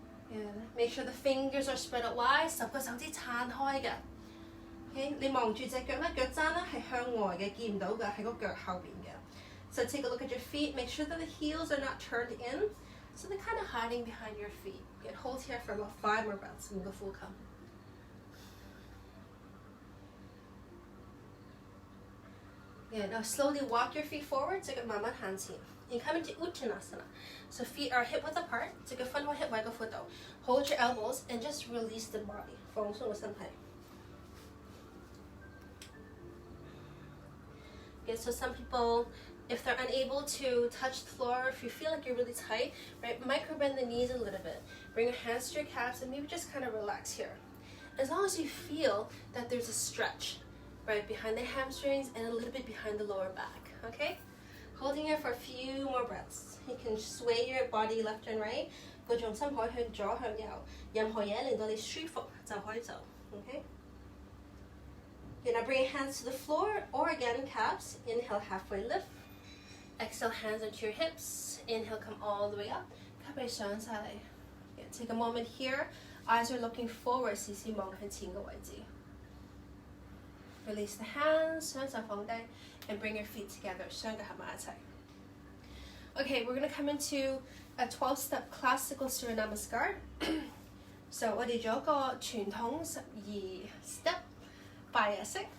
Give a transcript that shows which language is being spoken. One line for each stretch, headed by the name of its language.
English: And make sure the fingers are spread out wide.
Cantonese: 10個手指撐開嘅。 Okay, 你望住隻腳咧，腳踭咧係向外嘅，見唔到嘅，喺個腳後邊嘅。
English: So take a look at your feet. Make sure that the heels are not turned in. So they're kind of hiding behind your feet. Good. Hold here for about 5 more breaths and go full come. Good. Now slowly walk your feet forward. So
Cantonese: 慢慢行前.
English: You come into Uttanasana. So feet are hip width apart. So hip width. Hold your elbows and just release the body.
Cantonese: 放鬆個身體.
English: Okay, so some people, if they're unable to touch the floor, if you feel like you're really tight, right, micro bend the knees a little bit. Bring your hands to your calves and maybe just kind of relax here. As long as you feel that there's a stretch, right, behind the hamstrings and a little bit behind the lower back, okay? Holding here for a few more breaths. You can sway your body left and right.
Cantonese: 個重心可以向左向右，任何嘢令到你舒服就可以走 okay?
English: Okay, now bring your hands to the floor or again calves. Inhale, halfway lift. Exhale, hands onto your hips. Inhale, come all the way up. Yeah, take a moment here. Eyes are looking forward.
Cantonese: 視線望向前嘅位置.
English: Release the hands,
Cantonese: 雙手放低
English: and bring your feet together.
Cantonese: 雙腳合埋一齊.
English: Okay, we're going to come into a 12-step classical Surya Namaskar.
Cantonese: So 我哋做一個傳統12 step 拜日式.